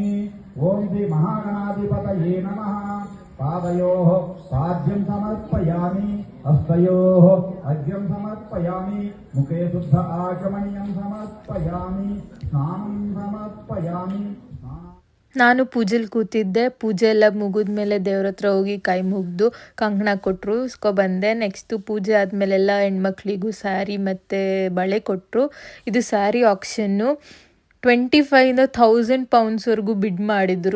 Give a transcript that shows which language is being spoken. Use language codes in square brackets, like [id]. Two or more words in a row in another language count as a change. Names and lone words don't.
[sa] ओम श्री महागणाधिपतये नमः। पादयोः पाद्यं समर्पयामि, हस्तयोः अर्घ्यं समर्पयामि, मुखे शुद्ध आचमनीयं समर्पयामि, स्नानं समर्पयामि। [kn] ನಾನು ಪೂಜೆಲಿ ಕೂತಿದ್ದೆ. ಪೂಜೆ ಎಲ್ಲ ಮುಗಿದ್ಮೇಲೆ ದೇವ್ರ ಹತ್ರ ಹೋಗಿ ಕೈ ಮುಗಿದು ಕಂಕಣ ಕೊಟ್ಟರು, ಬಂದೆ. ನೆಕ್ಸ್ಟು ಪೂಜೆ ಆದಮೇಲೆಲ್ಲ ಹೆಣ್ಮಕ್ಳಿಗೂ ಸ್ಯಾರಿ ಮತ್ತು ಬಳೆ ಕೊಟ್ಟರು. ಇದು ಸ್ಯಾರಿ ಆಕ್ಷನ್ನು 25,000 ಪೌಂಡ್ಸ್ವರೆಗೂ ಬಿಡ್ ಮಾಡಿದರು.